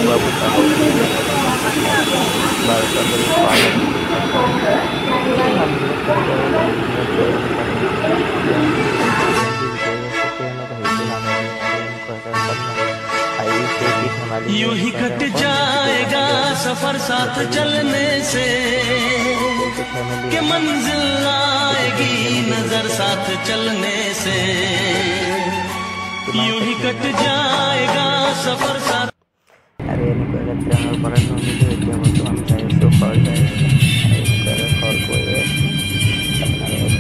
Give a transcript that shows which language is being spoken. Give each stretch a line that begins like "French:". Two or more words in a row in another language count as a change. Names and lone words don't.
Hindi: ही कट जाएगा सफर साथ चलने से, कि मंजिल आएगी नजर साथ चलने से। यूं ही कट जाएगा सफर साथ।
Assamese: अरे এনেকুৱাকৈ ট্ৰেইনৰ পৰা নামিলোঁ। এতিয়া বৰ্তমান যাই আছোঁ ঘৰ, যাই আছোঁ। এনেকুৱাকৈ ঘৰ গৈ আছোঁ।